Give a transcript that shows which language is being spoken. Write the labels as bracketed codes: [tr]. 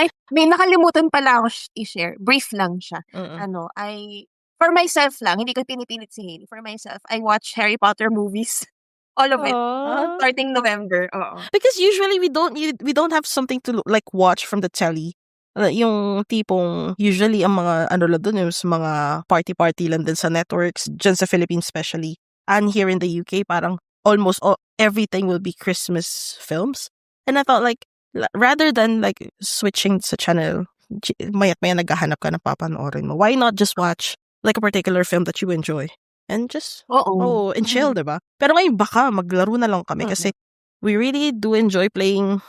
[tl] Ay, may nakalimutan pala ako i-share. Brief lang siya. Mm-mm. [en] For myself [tl] lang, hindi ko pinipilit si Hailey. [en] For myself, I watch Harry Potter movies. All of it. Starting November. Oo. Because usually we don't have something to like watch from the telly. [tl] Yung tipong usually ang mga lang dun yung mga party lang din sa networks, dyan sa Philippines especially. [en] And here in the UK, parang almost everything will be Christmas films. And I thought like, rather than like switching sa channel, [tl] mayat maya naghahanap ka na papanoorin mo. [en] Why not just watch like a particular film that you enjoy? And just, and chill, [tl] diba? Pero ngayon baka maglaro na lang kami kasi [en] we really do enjoy playing.